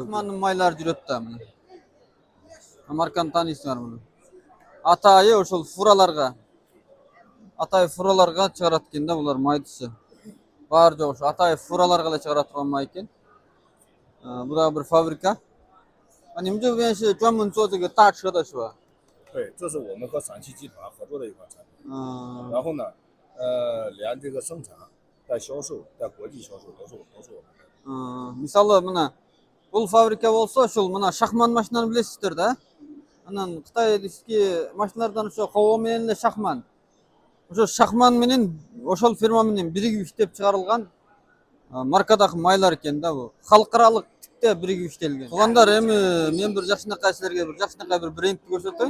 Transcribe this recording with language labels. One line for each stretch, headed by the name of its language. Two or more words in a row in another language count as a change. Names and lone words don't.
Kyrgyz: Шахмандын майлары жүрөт да мына. Марканы тааныйсыңар муну. Атайы ошол фураларга, чыгарат экен да булар майдысы. Баары жок ошо Атаев фураларга эле чыгара турган май экен. Бул дагы бир фабрика.
Chinese: 你们这边是专门做这个大车的是吧？对，这是我们和陕汽集团合作的一款产品。然嗯后呢，连这个生产带销售带国际销售都是我们的。
Kyrgyz: мисалы мына бул фабрика болсо ушул мына шахман машинаны билесиздер да. Анан Кытайдагы машиналардан ошо Хово менен эле шахман. Ошо шахман менен ошол фирма менен биригип иштеп чыгарылган маркадагы майлар экен да бул. Халыкаралык тикте биригип иштелген. Туугандар, эми мен бир жакшынакай силерге бир жакшынакай бир брендти көрсөтөйүн.